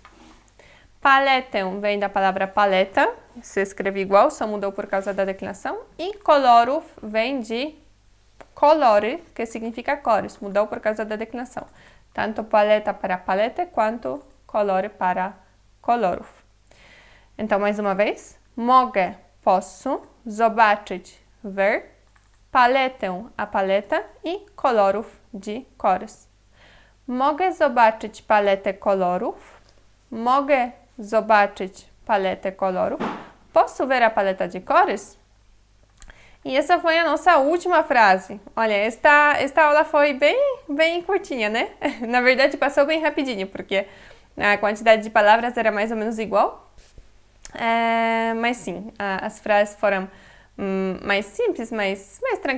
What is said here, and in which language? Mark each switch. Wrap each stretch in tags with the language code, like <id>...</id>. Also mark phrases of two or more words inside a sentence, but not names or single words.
<pt>Paletę vem da palavra paleta, se escreve igual, só mudou por causa da declinação. E colorów vem de colory, que significa cores, mudou por causa da declinação. Tanto paleta para paleta, quanto colore para kolorów. Então, mais uma vez. Mogę, posso, zobaczyć, ver, paletę, a paleta</pt> <pl>i kolorów,</pl> <pt>de cores.</pt> <pl>Mogę zobaczyć paletę kolorów? Mogę zobaczyć paletę kolorów?</pl> <pt>Posso ver a paleta de cores? E essa foi a nossa última frase. Olha, esta aula foi bem curtinha, né? Na verdade, passou bem rapidinho, porque a quantidade de palavras era mais ou menos igual. Mas sim, as frases foram mais simples, mais tranquilas.</pt>